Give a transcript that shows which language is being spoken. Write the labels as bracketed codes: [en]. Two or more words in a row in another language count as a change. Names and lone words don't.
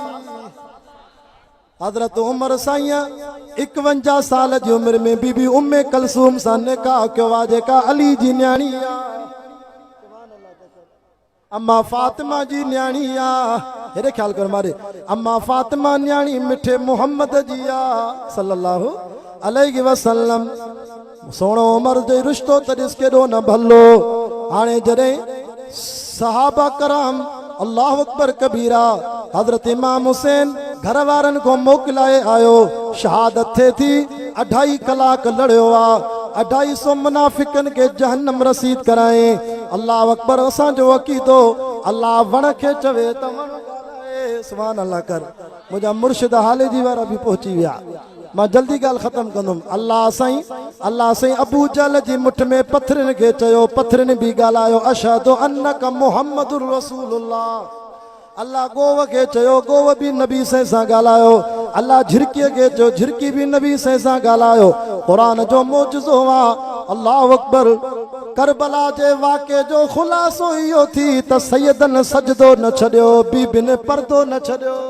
[sd] हज़रत उमर साईं 51 साल जी उमिरि में बीबी उम्मे कलसूम सां निकाह कयो आहे जेका अली जी न्याणी आहे, अम्मा फातिमा जी न्याणी आहे। हेॾे ख़्याल कर मारे अम्मा फातिमा न्याणी मिठे मोहम्मद जी आहे [ar] صلى الله عليه وسلم. [sd] सोणो उमर जो रिश्तो त ॾिस केॾो न भलो। हाणे जॾहिं सहाबा कराम [ar] الله أكبر كبيرا [sd] हज़रत इमाम हुसैन घर वारनि को मोकिलाए आयो, शहादत थिए थी 2.5 कलाक लड़ियो आहे, 250 मुनाफिकनि खे जहन्नम रसीद कराए। [ar] الله أكبر [sd] असांजो अक़ीदो अल्लाह वण खे चवे त वण ॻाल्हाए। [ar] سبحان الله [sd] कर। मुंहिंजा मुर्शिद हाले जी वारा बि पहुची विया। मां जल्दी ॻाल्हि ख़तम कंदुमि। अल्लाह साईं अबू जहल जी मुठ में पथरनि खे चयो, पथरनि बि ॻाल्हायो [ar] أشهد أنك محمد رسول الله. [sd] अल्लाह गोव खे चयो, गोव बि नबी सां ॻाल्हायो। अल्लाह झिरकीअ खे चयो, झिरकी बि नबी सां ॻाल्हायो। क़ुरान जो मौजज़ो आहे। [ar] الله أكبر. [sd] करबला जे वाक़े जो ख़ुलासो इहो थी त सैयदन सजदो न छॾियो, बीबिन पर्दो न छॾियो।